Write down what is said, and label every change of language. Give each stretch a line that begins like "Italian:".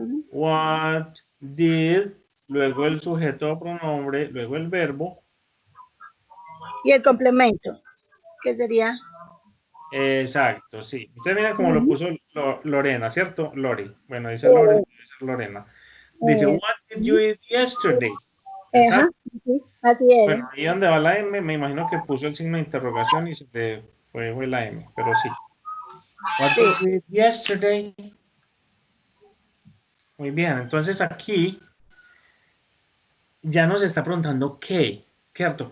English: What did,
Spanish: luego el sujeto o pronombre, luego el verbo. Y el complemento, que sería. Exacto, sí. Entonces mira cómo lo puso Lorena, ¿cierto? Lori. Bueno, dice Lori, debe ser Lorena. Dice,
English: what did you eat yesterday?
Spanish: Ajá, Exacto. sí, así es. Bueno, ahí donde va la M, me imagino que puso el signo de interrogación y se le fue la M, pero sí.
English: What
Spanish: Sí.
English: did you eat yesterday?
Spanish: Muy bien, entonces aquí ya nos está preguntando qué, ¿cierto?